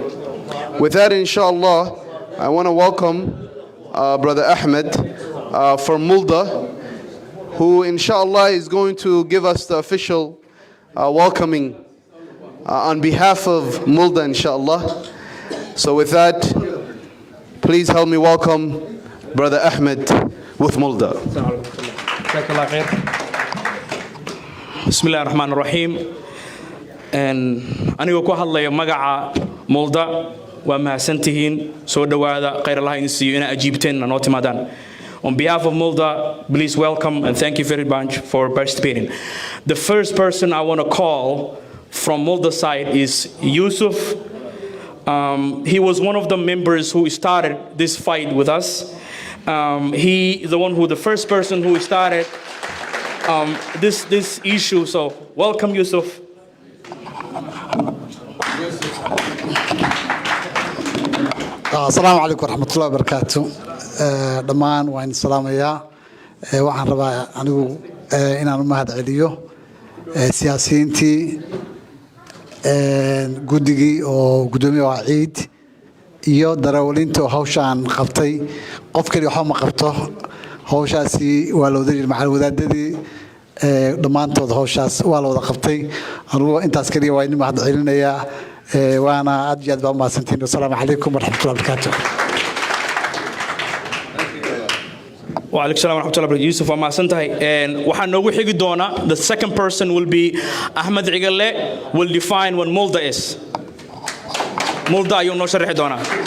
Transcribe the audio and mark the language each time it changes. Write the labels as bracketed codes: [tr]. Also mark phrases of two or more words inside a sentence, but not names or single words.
[en] With that, inshallah, I want to welcome Brother Ahmed from Mulda, who inshallah is going to give us the official welcoming on behalf of Mulda, inshallah. So with that, please help me welcome Brother Ahmed with Mulda. [ar] بسم الله الرحمن الرحيم. [so] Anigu ku hadlayo magaca Mulda, waa mahadsantihiin, soo dhawaada, khayr Allah idin siiyo ina ajiibteen noo timaadaan. [en] On behalf of Mulda, please welcome and thank you very much for participating. The first person I want to call from Mulda side is Yusuf. He was one of the members who started this fight with us. The first person who started this issue. So welcome, Yusuf. [ar] السلام عليكم ورحمة الله وبركاته. [so] Dhammaan waan salaamayaa. Waxaan rabaa anigu inaan u mahad celiyo siyaasiyiintii guddigii oo gudoomiye waa ciid iyo darawaliinta oo hawshaan qabtay. Qof kale waxa ma qabto hawshaasi waa la wadaagay macal wadaadadii dhamaantood hawshaas waa la wada qabtay. Anigu intaas kaliya waa in mahad celinayaa. وانا اجد بما سنتين. [ar] السلام عليكم ورحمه الله وبركاته. وعليكم السلام ورحمه الله وبركاته. [so] Yusuf ma santahay waxaan noogu xigi doona, [en] the second person will be Ahmed Cigalle, will define what Mulda is. [so] Mulda ayuu noo sharxi doona.